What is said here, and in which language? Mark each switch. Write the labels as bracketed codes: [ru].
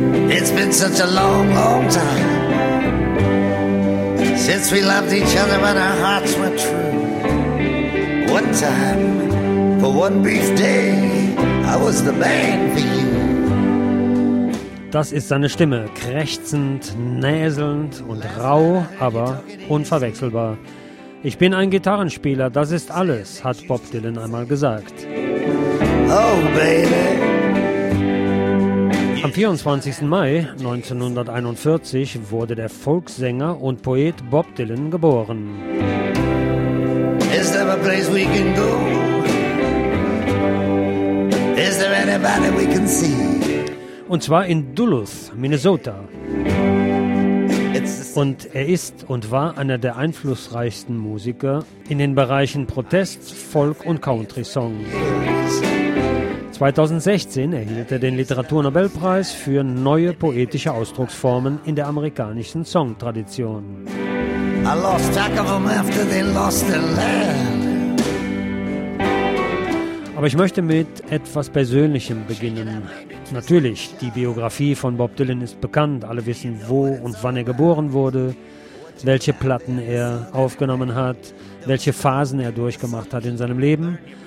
[en] It's been such a long, long time since we loved each other, but our hearts were true. One time, for one brief day, I was the man for you. [de] Das ist seine Stimme, krächzend, näselnd und rau, aber unverwechselbar. Ich bin ein Gitarrenspieler, das ist alles, hat Bob Dylan einmal gesagt. [en] Oh, baby. [de] Am 24. Mai 1941 wurde der Volkssänger und Poet Bob Dylan geboren. [en] Is there a place we can go? Is there anybody we can see? [de] Und zwar in Duluth, Minnesota. Und er ist und war einer der einflussreichsten Musiker in den Bereichen Protest, Folk und Country-Song. 2016 erhielt er den Literaturnobelpreis für neue poetische Ausdrucksformen in der amerikanischen Songtradition. [en] I lost track of them after they lost their land. [de] Aber ich möchte mit etwas Persönlichem beginnen. Natürlich, die Biografie von Bob Dylan ist bekannt. Alle wissen, wo und wann er geboren wurde, welche Platten er aufgenommen hat, welche Phasen er durchgemacht hat in seinem Leben.